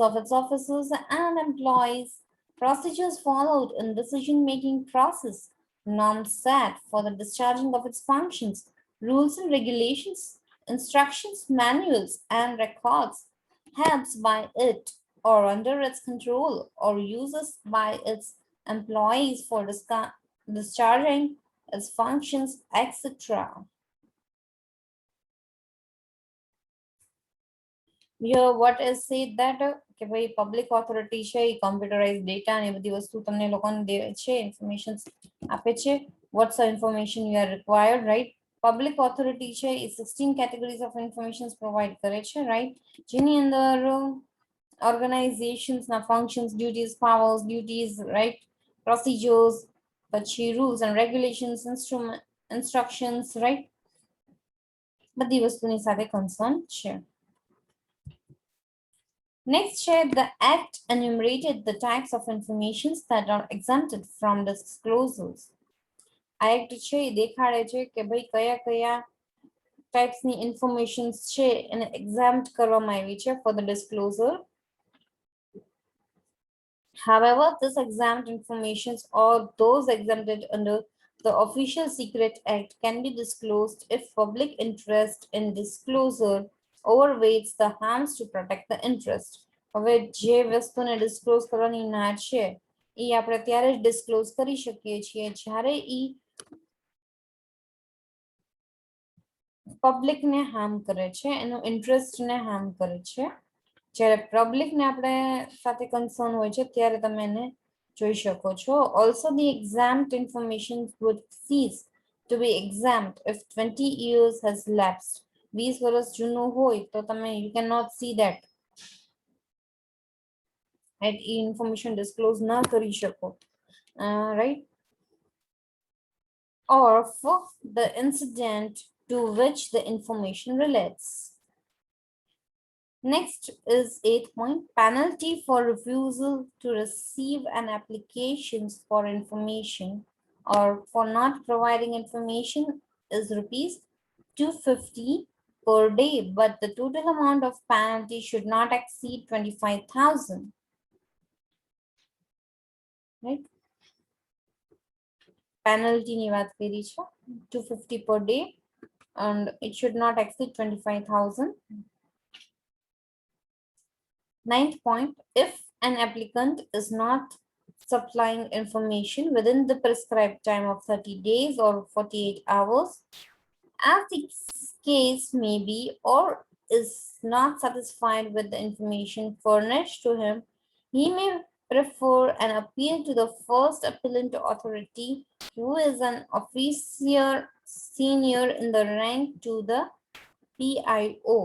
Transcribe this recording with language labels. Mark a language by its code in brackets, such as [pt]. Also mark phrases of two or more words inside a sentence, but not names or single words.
[en] of its officers and employees, procedures followed in decision-making process, norms set for the discharging of its functions, rules and regulations, instructions, manuals, and records, helps by it or under its control or uses by its employees for discharging its functions, etc. Here, what is said that [gu] કે ભાઈ [en] public authority [gu] છે એ [en] computerize data [gu] ને બધી વસ્તુ તમને લોકોને દે છે ઇન્ફોર્મેશન આપે છે [en] what's the information you are required, right? Public authority [gu] છે એ [en] 16 categories of information provide [gu] કરે છે, [en] right? [gu] જેની અંદર [en] organizations ના functions, duties, powers, duties, right? Procedures, પછી rules and regulations, instructions, right? [gu] બધી વસ્તુની સાથે concern છે. [en] Next, the Act enumerated the types of information that are exempted from disclosures. [gu] Act છે દેખાડે છે કે ભાઈ કયા કયા types ની information છે એને exempt કરવામાં આવી છે [en] for the disclosure. However, this exempt information or those exempted under the Official Secret Act can be disclosed if public interest in disclosure overweights the harms to protect the interest. [gu] હવે જે વસ્તુને ડિસ્ક્લોઝ કરવાની ના છે એ આપણે ત્યારે જ ડિસ્ક્લોઝ કરી શકીએ છીએ જ્યારે એ પબ્લિકને હાર્મ કરે છે, એનો ઇન્ટરેસ્ટને હાર્મ કરે છે. જ્યારે પબ્લિકને આપણે સાથે કન્સર્ન હોય છે ત્યારે તમે એને જોઈ શકો છો. [en] Also, the exempt information would cease to be exempt if 20 years has lapsed. [gu] 20 વર્ષ જૂનું હોય તો તમે [en] you cannot see that. Right? Information disclose [gu] ન કરી શકો, right? [en] Or for the incident to which the information relates. Next is 8th point, penalty for refusal to receive an application for information or for not providing information is rupees 250 per day, but the total amount of penalty should not exceed 25,000. Right? Penalty [gu] ની વાત કરી છે [en] 250 per day and it should not exceed 25,000. 9th point, if an applicant is not supplying information within the prescribed time of 30 days or 48 hours, as the case may be, or is not satisfied with the information furnished to him, he may prefer an appeal to the first appellant authority, who is an officer senior in the rank to the PIO.